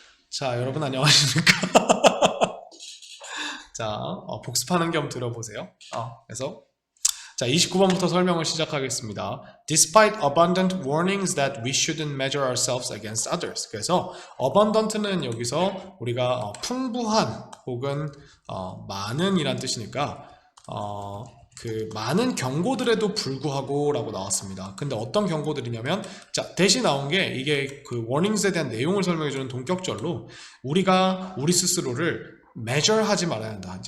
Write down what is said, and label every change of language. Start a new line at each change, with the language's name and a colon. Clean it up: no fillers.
Korean: 자, 여러분 안녕하십니까? 자, 복습하는 겸 들어보세요. 그래서 자, 29번부터 설명을 시작하겠습니다.
English: Despite abundant warnings that we shouldn't measure ourselves against others.
Korean: 그래서 abundant는 여기서 우리가 풍부한 혹은 많은 이란 뜻이니까 그 많은 경고들에도 불구하고 라고 나왔습니다. 근데 어떤 경고들이냐면 자, 대신 나온 게 이게 그 warnings에 대한 내용을 설명해주는 동격절로 우리가 우리 스스로를 measure 하지 말아야 한다.